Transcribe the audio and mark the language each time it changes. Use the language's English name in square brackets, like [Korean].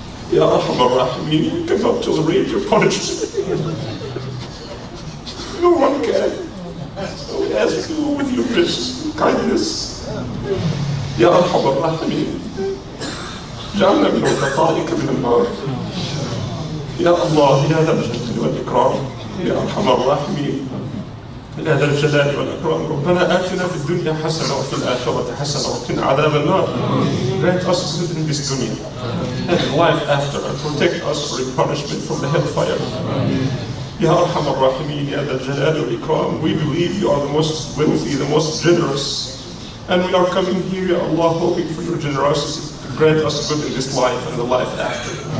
[English] Ya Arhamar Rahimeen, we cannot tolerate your punishment. No one can. So we ask you with your grace and kindness, Ya Arhamar Rahimeen, [Arabic] جعلنا من عتقائك من النار. يا الله يا ذا الجلال والإكرام، يا أرحم الراحمين، يا ذا الجلال والإكرام، ربنا آتنا في الدنيا حسنة وفي الآخرة حسنة وقنا عذاب النار. [English] Grant us good in this dunya and life after, and protect us from punishment from the hellfire. Ya Arham Ar-Rahimin, Ya Dhal Jalal wal Ikram, we believe you are the most wealthy, the most generous, and we are coming here, Ya Allah, hoping for your generosity to grant us good in this life and the life after.